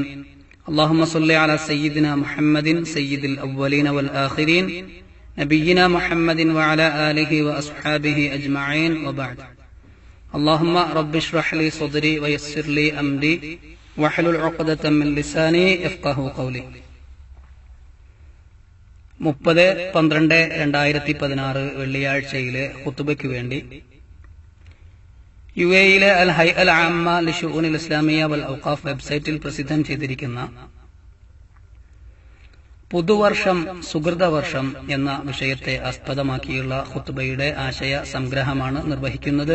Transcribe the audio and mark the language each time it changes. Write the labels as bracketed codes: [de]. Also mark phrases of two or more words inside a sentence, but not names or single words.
[ar] اللهم صل على سيدنا محمد سيد الأولين والآخرين نبينا محمد وعلى آله وأصحابه أجمعين وبعد. اللهم رب اشرح لي صدري ويسر لي أمري واحلل عقدة من لساني يفقهوا قولي. [ml] 30/12/2016 വെള്ളിയാഴ്ചയിലെ ഖുതുബയ്ക്ക് വേണ്ടി യുഎഇയിലെ അൽ ഹൈഅ അൽ ആമ്മ ലിശുഊനിൽ ഇസ്ലാമിയ വൽ ഔഖാഫ് വെബ്സൈറ്റിൽ പ്രസിദ്ധം ചെയ്തിരിക്കുന്ന പുതുവർഷം സുഹൃതവർഷം എന്ന വിഷയത്തെ ആസ്പദമാക്കിയുള്ള ഖുതുബയുടെ ആശയ സംഗ്രഹമാണ് നിർവഹിക്കുന്നത്.